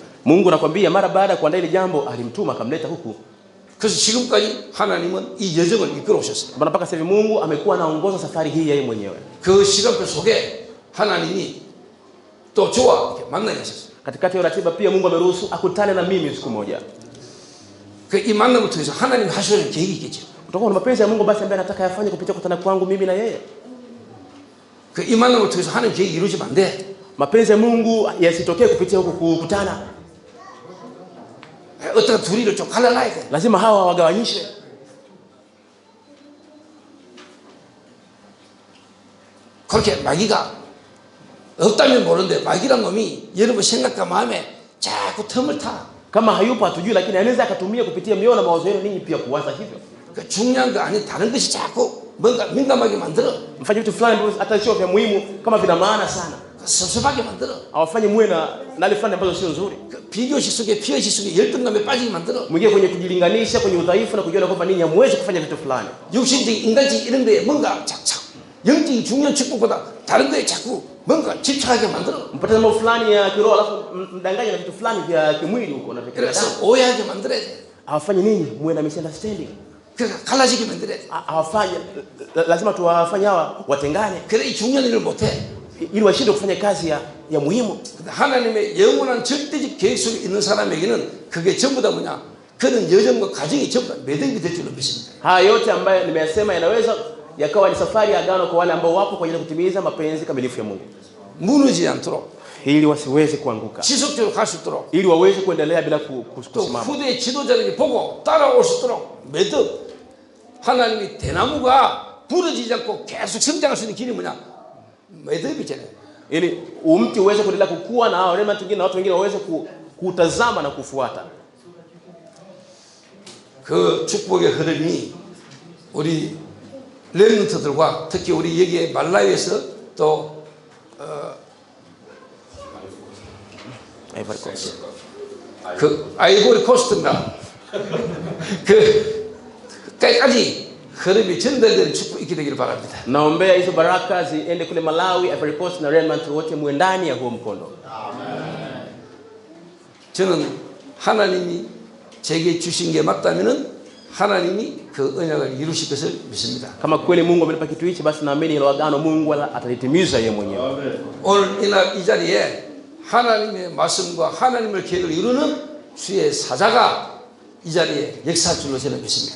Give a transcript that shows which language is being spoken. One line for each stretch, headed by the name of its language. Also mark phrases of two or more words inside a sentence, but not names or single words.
Swahili: Mungu anakuambia mara baada ya kuandaa ile jambo alimtuma akamleta huku.
Korean: 그래서 지금까지 하나님은 이 여정을 이끌어 오셨어요.
Swahili: Bwana mpaka sasa Mungu amekuwa anaongoza safari hii yeye mwenyewe.
Korean: 그 시간표 속에 하나님이 또 저와 이렇게 만나게 하셨어요.
Swahili: Katikati ya ratiba pia Mungu ameruhusu akutane na mimi siku moja.
Korean: 그 이 만남을 통해서 하나님 하시는 계획이 있겠죠.
Swahili: Utakuwa na mapenzi ya Mungu basi ambaye anataka yafanye kupitia kukutana kwangu mimi na yeye.
Korean: 그 이 만남을 통해서 하나님 계획이 이루어지면 안 돼.
Swahili: Mapenzi ya Mungu yasitokee kupitia huku kukutana.
Korean: 어떤 둘이를 좀 갈라놔야 돼.
Swahili: Lazima hawa wagawanyishe.
Korean: 그렇게 마귀가 없다면 모르는데 마귀란 놈이 여러분 생각과 마음에 자꾸 틈을 타.
Swahili: Kama hayupo hatujui, lakini anaweza akatumia kupitia mioyo na mawazo yenu ninyi pia kuwaza hivyo.
Korean: 그 중요한 거 아닌 다른 것이 자꾸 뭔가 민감하게 만들어.
Swahili: Mfanye vitu fulani hata sio vya muhimu kama vina maana sana.
Korean: 섭섭하게 만들어.
Swahili: Awafanye muwe na hali fulani ambazo sio nzuri.
Korean: 그 비교식 속에 피해식 속에 열등감에 빠지게 만들어.
Swahili: Mwingie kwenye kujilinganisha, kwenye udhaifu na kujiona kwamba ninyi hamwezi kufanya vitu fulani.
Korean: 육신적인 인간적인 이런 거에 뭔가 자꾸 영적인 중요한 축복보다 다른 거에 자꾸 뭔가 집착하게 만들어.
Swahili: Mpate mambo fulani ya kiroho alafu mdanganye na vitu fulani vya kimwili huko na vya
Korean: 그래서 오해하게 만들어야 돼.
Swahili: awafanye ninyi muwe na misunderstanding.
Korean: 그러니까 갈라지게 만들어야 돼.
Swahili: Awafanye lazima tuwafanye hawa watengane.
Korean: 그래 이 중요한 일을 못 해.
Swahili: ili washinde kufanya kazi ya muhimu.
Korean: 하나님의 영원한 절대적 계획 속에 있는 사람에게는 그게 전부 다 뭐냐? 그런 여정과 과정이 전부 다 매듭이 될 줄로 믿습니다.
Swahili: Haya yote ambayo nimeyasema yanaweza yakawa ni safari ya agano kwa wale ambao wapo kwa ajili ya kutimiza mapenzi kamilifu ya Mungu.
Korean: 무너지지 않도록
Swahili: ili wasiweze kuanguka.
Korean: 지속적으로 갈 수 있도록
Swahili: ili waweze kuendelea bila kusimama.
Korean: 후대 지도자들이 보고 따라올 수 있도록 매듭. 하나님이 대나무가 부러지지 않고 계속 성장할 수 있는 길이 뭐냐? 매듭이잖아요.
Swahili: ili mti uweze kuendelea kukua na wale watu wengine waweze kutazama na kufuata.
Korean: 그 축복의 흐름이 우리 렘넌트들과 특히 우리 여기에 말라위에서 또 그 아이보리 코스트인가 그까지 흐름이 전달되는 축복이 있게 되기를 바랍니다.
Swahili: Naombea hizo baraka ziende kule Malawi, Ivory Coast na remnant wote muwe ndani ya huo mkondo.
Korean: 저는 하나님이 제게 주신 게 맞다면은 하나님이 그 언약을 이루실 것을 믿습니다.
Swahili: Kama kweli Mungu amenipa kitu hichi basi naamini hilo agano Mungu atalitimiza yeye mwenyewe.
Korean: 오늘 이날 이 자리에 하나님의 말씀과 하나님의 계획을 이루는 주의 사자가 이 자리에 역사할 줄로 저는 믿습니다.